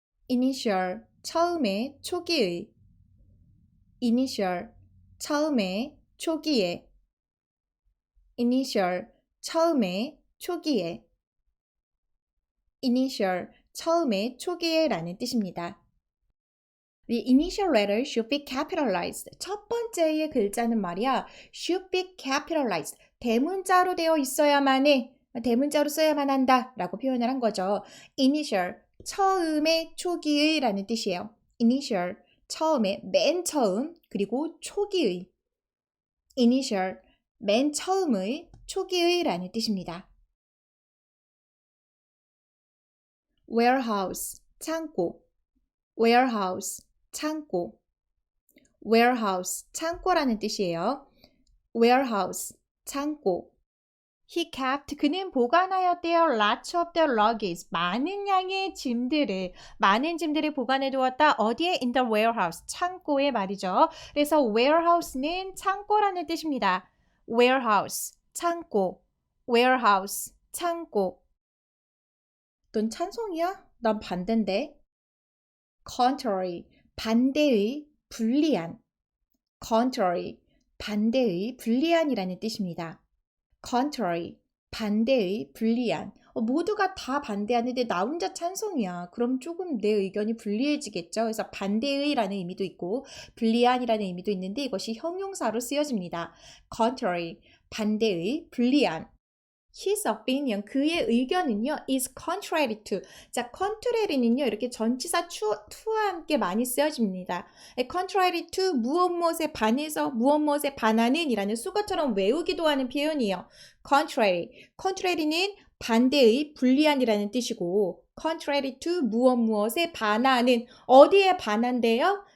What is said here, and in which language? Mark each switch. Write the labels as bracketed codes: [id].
[ko] initial, 처음에, 초기의. initial, 처음에, 초기에. initial, 처음에, 초기에. initial, 처음에, 초기에 라는 뜻입니다. [en] The initial letter should be capitalized. [ko] 첫 번째의 글자는 말이야, [en] should be capitalized. [ko] 대문자로 되어 있어야만 해. 대문자로 써야만 한다 라고 표현을 한 거죠. initial, 처음의, 초기의 라는 뜻이에요. initial, 처음에, 맨 처음, 그리고 초기의. initial, 맨 처음의, 초기의 라는 뜻입니다. warehouse, 창고. warehouse, 창고. warehouse, 창고라는 뜻이에요. warehouse, 창고. [en] He kept, [ko] 그는 보관하였대요. [en] lots of the luggage, [ko] 많은 양의 짐들을, 많은 짐들을 보관해 두었다. 어디에? [en] in the warehouse, [ko] 창고에 말이죠. 그래서 warehouse는 창고라는 뜻입니다. warehouse, 창고. warehouse, 창고. 넌 찬송이야? 난 반대인데. contrary, 반대의, 불리한. contrary, 반대의, 불리한이라는 뜻입니다. contrary, 반대의, 불리한. 모두가 다 반대하는데 나 혼자 찬성이야. 그럼 조금 내 의견이 불리해지겠죠. 그래서 반대의라는 의미도 있고 불리한이라는 의미도 있는데 이것이 형용사로 쓰여집니다. contrary, 반대의, 불리한. [en] His opinion, [ko] 그의 의견은요, [en] is contrary to. [ko] 자, contrary는요, 이렇게 전치사 to와 함께 많이 쓰여집니다. contrary to, 무엇무엇에 반해서, 무엇무엇에 반하는 이라는 수거처럼 외우기도 하는 표현이에요. [en] contrary. [ko] contrary는 반대의, 불리한이라는 뜻이고, contrary to, 무엇무엇에 반하는, 어디에 반한대요?